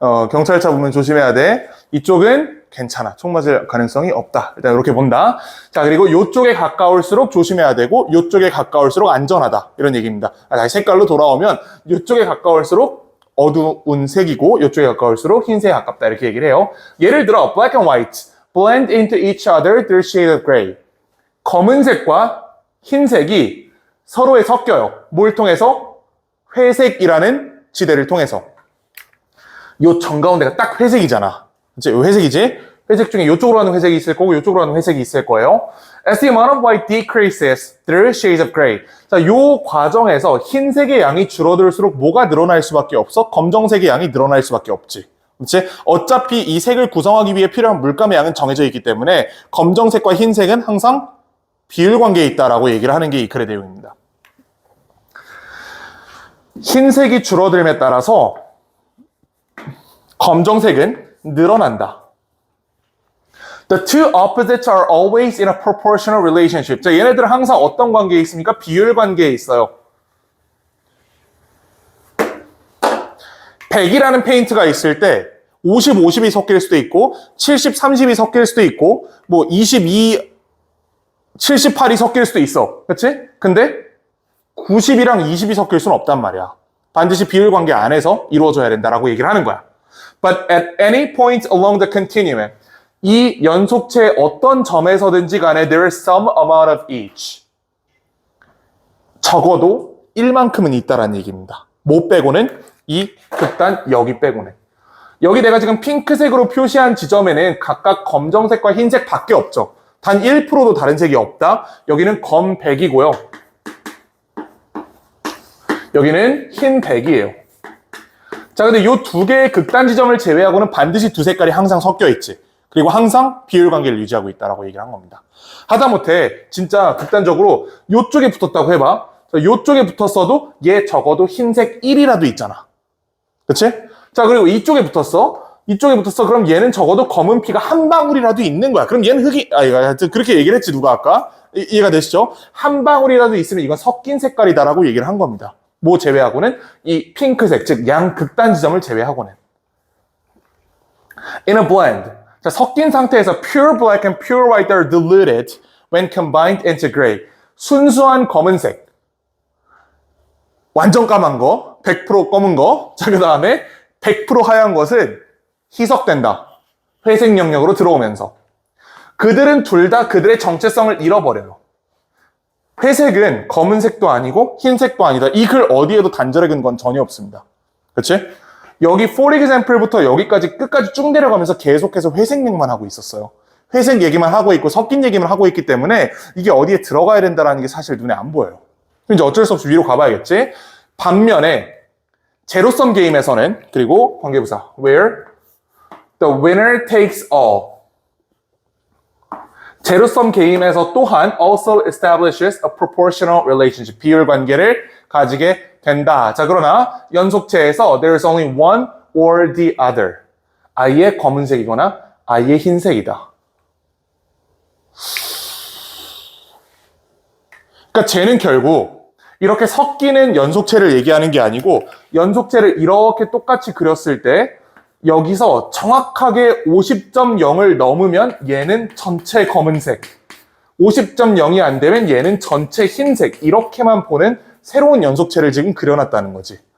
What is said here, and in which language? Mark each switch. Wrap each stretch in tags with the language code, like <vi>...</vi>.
<ko>경찰차 보면 조심해야 돼. 이쪽은 괜찮아. 총 맞을 가능성이 없다. 일단 이렇게 본다. 자, 그리고 요쪽에 가까울수록 조심해야 되고, 요쪽에 가까울수록 안전하다. 이런 얘기입니다. 다시 색깔로 돌아오면, 요쪽에 가까울수록 어두운 색이고, 요쪽에 가까울수록 흰색에 가깝다. 이렇게 얘기를 해요. 예를 들어,</ko> <en>black and white blend into each other through shade of gray.</en> <ko>검은색과 흰색이 서로에 섞여요. 뭘 통해서? 회색이라는 지대를 통해서. 요 정가운데가 딱 회색이잖아. 그치? 요 회색이지? 회색 중에 요쪽으로 하는 회색이 있을 거고 요쪽으로 하는 회색이 있을 거예요.</ko> <en>As the amount of white decreases through shades of gray.</en> <ko>자, 요 과정에서 흰색의 양이 줄어들수록 뭐가 늘어날 수밖에 없어? 검정색의 양이 늘어날 수밖에 없지. 그치? 어차피 이 색을 구성하기 위해 필요한 물감의 양은 정해져 있기 때문에 검정색과 흰색은 항상 비율 관계에 있다라고 얘기를 하는 게 이 글의 내용입니다. 흰색이 줄어들음에 따라서 검정색은 늘어난다.</ko> <en>The two opposites are always in a proportional relationship.</en> <ko>자, 얘네들은 항상 어떤 관계에 있습니까? 비율 관계에 있어요. 100이라는 페인트가 있을 때 50, 50이 섞일 수도 있고 70, 30이 섞일 수도 있고 뭐 22, 78이 섞일 수도 있어. 그치? 근데 90이랑 20이 섞일 수는 없단 말이야. 반드시 비율 관계 안에서 이루어져야 된다라고 얘기를 하는 거야.</ko> <en>But at any point along the continuum,</en> <ko>이 연속체의 어떤 점에서든지 간에</ko> <en>there is some amount of each.</en> <ko>적어도 1만큼은 있다라는 얘기입니다. 뭐 빼고는? 이 극단 여기 빼고는. 여기 내가 지금 핑크색으로 표시한 지점에는 각각 검정색과 흰색 밖에 없죠. 단 1%도 다른 색이 없다. 여기는 검 100이고요. 여기는 흰 100이에요. 자, 근데 이 두 개의 극단 지점을 제외하고는 반드시 두 색깔이 항상 섞여 있지. 그리고 항상 비율 관계를 유지하고 있다라고 얘기를 한 겁니다. 하다못해 진짜 극단적으로 이쪽에 붙었다고 해봐. 이쪽에 붙었어도 얘 적어도 흰색 1이라도 있잖아. 그치? 자, 그리고 이쪽에 붙었어. 이쪽에 붙었어. 그럼 얘는 적어도 검은 피가 한 방울이라도 있는 거야. 그럼 얘는 흑이, 그렇게 얘기를 했지, 누가 아까? 이해가 되시죠? 한 방울이라도 있으면 이건 섞인 색깔이다라고 얘기를 한 겁니다. 뭐 제외하고는? 이 핑크색, 즉 양극단 지점을 제외하고는.</ko> <en>In a blend.</en> <ko>자, 섞인 상태에서</ko> <en>pure black and pure white are diluted when combined into gray.</en> <ko>순수한 검은색. 완전 까만 거, 100% 검은 거. 자, 그 다음에 100% 하얀 것은 희석된다. 회색 영역으로 들어오면서. 그들은 둘 다 그들의 정체성을 잃어버려요. 회색은 검은색도 아니고 흰색도 아니다. 이 글 어디에도 단절의 근거는 전혀 없습니다. 그치? 여기 for example부터 여기까지 끝까지 쭉 내려가면서 계속해서 회색 얘기만 하고 있었어요. 회색 얘기만 하고 있고 섞인 얘기만 하고 있기 때문에 이게 어디에 들어가야 된다는 게 사실 눈에 안 보여요. 이제 어쩔 수 없이 위로 가봐야겠지? 반면에 제로섬 게임에서는 그리고 관계부사</ko> <en>where the winner takes all.</en> <ko>제로섬 게임에서 또한</ko> <en>also establishes a proportional relationship.</en> <ko>비율 관계를 가지게 된다. 자, 그러나 연속체에서</ko> <en>there's only one or the other.</en> <ko>아예 검은색이거나 아예 흰색이다. 그러니까 쟤는 결국 이렇게 섞이는 연속체를 얘기하는 게 아니고 연속체를 이렇게 똑같이 그렸을 때 여기서 정확하게 50.0을 넘으면 얘는 전체 검은색, 50.0이 안 되면 얘는 전체 흰색, 이렇게만 보는 새로운 연속체를 지금 그려놨다는 거지.</ko>